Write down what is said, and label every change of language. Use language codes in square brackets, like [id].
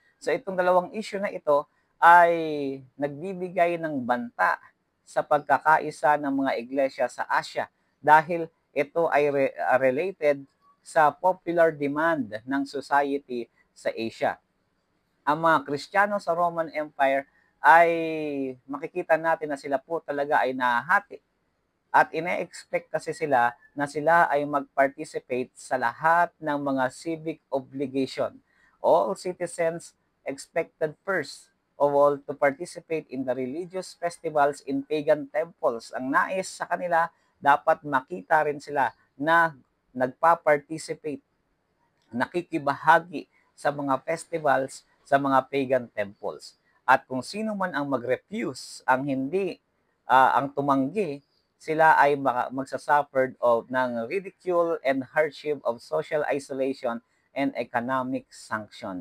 [tl] So itong dalawang issue na ito ay nagbibigay ng banta sa pagkakaisa ng mga iglesia sa Asia dahil ito ay related sa popular demand ng society sa Asia. Ang mga Kristiyano sa Roman Empire ay makikita natin na sila po talaga ay nahahati. At ine-expect kasi sila na sila ay mag-participate sa lahat ng mga civic obligation. [en] All citizens expected first of all to participate in the religious festivals in pagan temples. [tl] Ang nais sa kanila, dapat makita rin sila na nagpa-participate, nakikibahagi sa mga festivals sa mga pagan temples. At kung sino man ang mag-refuse, ang tumanggi, sila ay magsasuffered of ng [en] ridicule and hardship of social isolation and economic sanction.